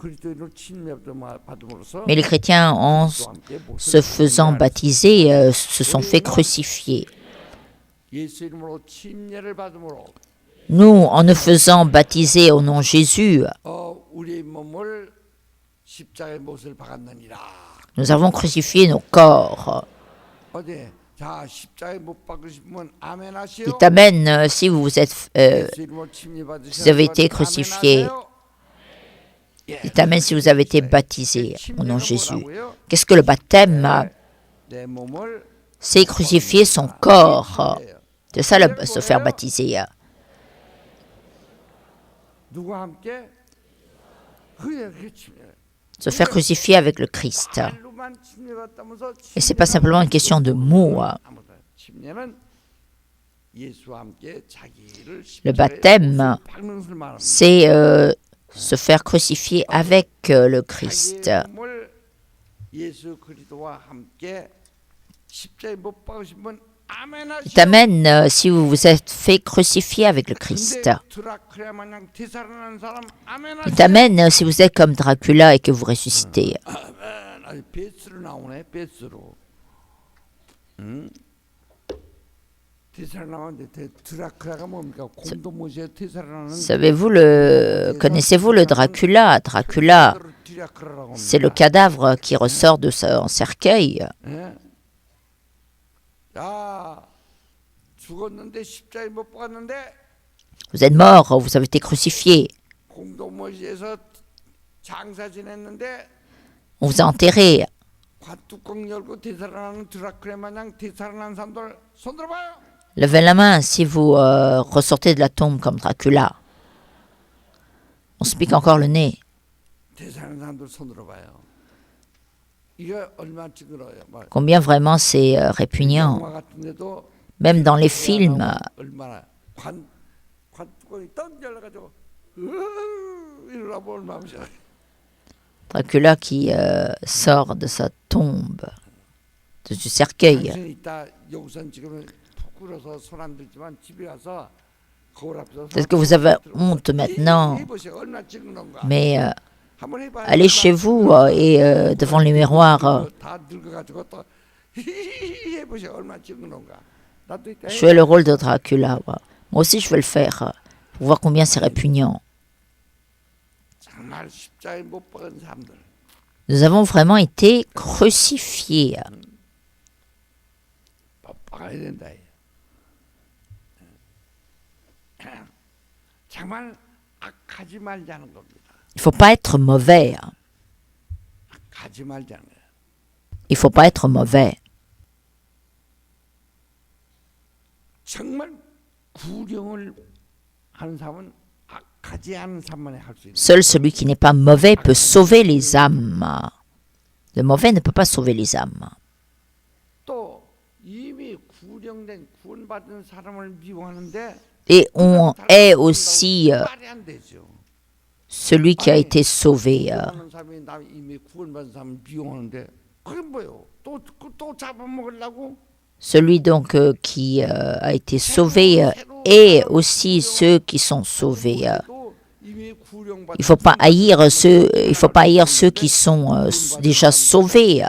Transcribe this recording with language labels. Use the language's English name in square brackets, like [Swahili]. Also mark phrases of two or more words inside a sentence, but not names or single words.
[French] Mais les chrétiens, en se faisant baptiser, se sont fait crucifier. Nous, en nous faisant baptiser au nom de Jésus, nous avons crucifié nos corps. [Korean] 자, 십자가에 못 박으시면 아멘 하시오. [French] Dites Amen si vous êtes, [Korean] 예수 이름으로 침례받으신 [French] vous avez été [Korean] 사람은 [French] crucifié. [Korean] 아멘 하세요. 예. [French] Dites Amen si vous avez été baptisé au nom de [Korean] 침례는 [French] Jésus. [Korean] 뭐라고요? [French] Qu'est-ce que le baptême? [Korean] 내 몸을 [French] C'est crucifier son corps. C'est ça, se faire baptiser. [Korean] 누구와 함께? 그게 침례. [French] Se faire crucifier avec le Christ. [Korean] 말로만 침례받다면서 [French] Et c'est pas simplement une question de mots. [Korean] 침례는 예수와 함께 자기를 [French] Le [Korean] 십자가에 [French] baptême, [Korean] 박는 것을 말합니다. [French] c'est se faire crucifier avec le Christ. [Korean] 자기의 몸을 예수 그리스도와 함께 십자가에 못 박으시면 아멘 하시오. [French] Dites Amen si vous vous êtes fait crucifier avec le Christ. [Korean] 근데 드라큘라 마냥 되살아나는 사람 아멘 하시오. [French] Dites Amen si vous êtes comme Dracula et que vous ressuscitez. [Korean] 아멘. 아니 베스로 나오네 베스로. 응? 되살아나는데 드라큘라가 뭡니까? 곰도 모시에 되살아나는. [French] Connaissez-vous le Dracula? Dracula, [Korean] 드라큘라라고 [French] c'est le [Korean] 합니다. [French] cadavre qui ressort de son cercueil. [Korean] 예? 야, 죽었는데 십자가에 못 박았는데 [French] Vous êtes mort, vous avez été crucifié. [Korean] 공동모시에서 장사 지냈는데 [French] On vous a enterré. [Korean] 관뚜껑 열고 되살아나는 드라큘라 마냥 되살아난 사람들 손 들어봐요. [French] Levez la main si vous ressortez de la tombe comme Dracula. On se pique encore le nez. [Korean] 되살아난 사람들 손 들어봐요. 이게 얼마나 찌그러요. 막 [French] Combien vraiment c'est répugnant. [Korean] 영화 같은데도 [French] Même dans les films, [Korean] 얼마나 관뚜껑이 떡 열려가지고 이러라고 얼마나 무서워. [French] Dracula qui sort de sa tombe, du cercueil. [Korean] 당신이 이따 여기선 지금 부끄러서 손 안 들지만 집에 가서 거울 앞에서 [French] Peut-être que vous avez honte maintenant, [Korean] 해보세요. 얼마나 찌그러운가. [French] mais [Korean] 한번 해봐요. [French] allez chez vous et devant les miroirs, [Korean] 다 늙어가지고 또 해보세요. 얼마나 찌그러운가. 나도 이따 [French] jouez le rôle de Dracula. Moi aussi, je vais le faire pour voir combien c'est répugnant. [Korean] 정말 십자가에 못 박은 사람들. [French] Nous avons vraiment été crucifiés. [Korean] 박아야 된다. 정말 악하지 말자는 겁니다. [French] Il ne faut pas être mauvais. [Korean] 악하지 말자는 거예요. [French] Il ne faut pas être mauvais. [Korean] 정말 구령을 하는 사람은 악하지 않은 사람만이 할 수 있는. [French] Seul celui qui n'est pas mauvais peut sauver les âmes. Le mauvais ne peut pas sauver les âmes. [Korean] 또 이미 구령된 구원받은 사람을 미워하는데 [French] Et on est aussi [Korean] 말이 안 되죠. [French] celui qui a été sauvé. [Korean] 구원받은 사람이 나 이미 구원받은 사람을 미워하는데 그게 뭐예요? 또 잡아먹으려고? [French] Celui donc qui a été sauvé et aussi ceux qui sont sauvés. [Korean] 또 이미 구령받은 [French] Il faut pas haïr ceux qui sont déjà sauvés.